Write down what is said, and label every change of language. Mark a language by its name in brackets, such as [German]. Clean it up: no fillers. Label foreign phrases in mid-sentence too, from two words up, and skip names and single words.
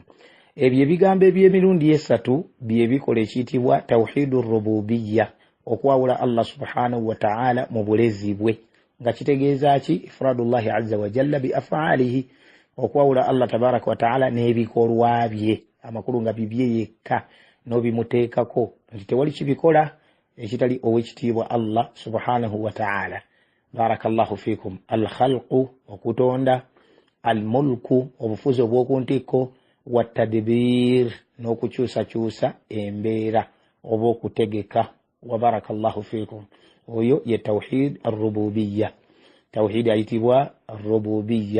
[Ganda] Ebyo ebigambo eby'emirundi esatu bye bikola ekiyitibwa [Arabic] توحيد الربوبية, [Ganda] okwawula Allah [Arabic] سبحانه وتعالى [Ganda] mu bulezi bwe, nga kitegeeza ki? [Arabic] إفراد الله عز وجل بأفعاله, [Ganda] okwawula Allah [Arabic] تبارك وتعالى [Ganda] n'ebikolwa bye, amakulu nga bibye yekka n'obimuteekako, nti tewali kibikola ekitali ow'ekitiibwa Allah [Arabic] سبحانه وتعالى. بارك الله فيكم. Al-khalqu, [Ganda] okutonda, al-mulku, obufuzi obw'okuntikko, [Arabic] وتدبير, [Ganda] n'okukyusakyusa embeera oba okutegeka. [Arabic] وبارك الله فيكم. [Ganda] Oyo ye [Arabic] توحيد الربوبية, [Ganda] tawhid ayitibwa ar-rububiyya.